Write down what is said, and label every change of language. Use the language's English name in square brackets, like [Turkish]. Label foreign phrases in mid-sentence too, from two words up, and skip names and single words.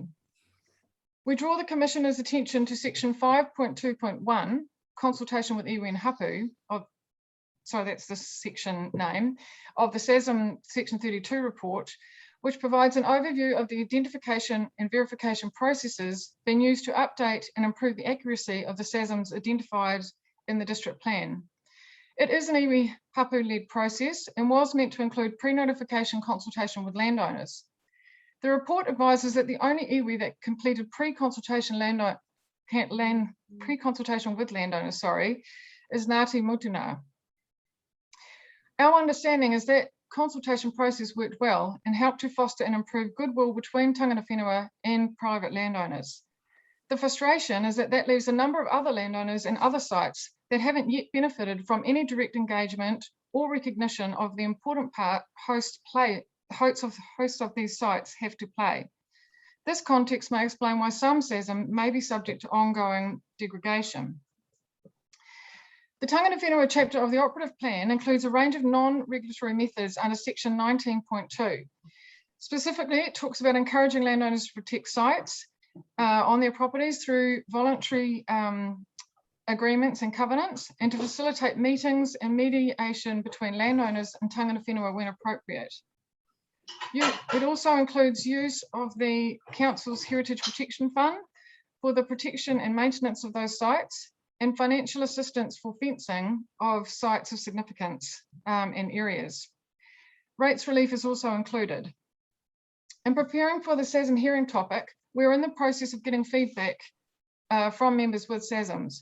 [English] We draw the Commissioner's attention to Section 5.2.1, consultation with iwi and hapu, that's the section name, of the SASM Section 32 report, which provides an overview of the identification and verification processes being used to update and improve the accuracy of the SASMs identified in the district plan. It is an iwi hapu-led process and was meant to include pre-notification consultation with landowners. The report advises that the only iwi that completed pre-consultation with landowners, is Ngāti Motunā. Our understanding is that consultation process worked well and helped to foster and improve goodwill between [Māori] tangata whenua [English] and private landowners. The frustration is that leaves a number of other landowners and other sites that haven't yet benefited from any direct engagement or recognition of the important part hosts of these sites have to play. This context may explain why some SASM may be subject to ongoing degradation. The [Māori] tangata whenua [English] chapter of the operative plan includes a range of non-regulatory methods under Section 19.2. Specifically, it talks about encouraging landowners to protect sites on their properties through voluntary agreements and covenants, and to facilitate meetings and mediation between landowners and [Māori] tangata whenua [English] when appropriate. It also includes use of the Council's Heritage Protection Fund for the protection and maintenance of those sites, and financial assistance for fencing of sites of significance and areas. Rates relief is also included. In preparing for the SASM hearing topic, we're in the process of getting feedback from members with SASMs.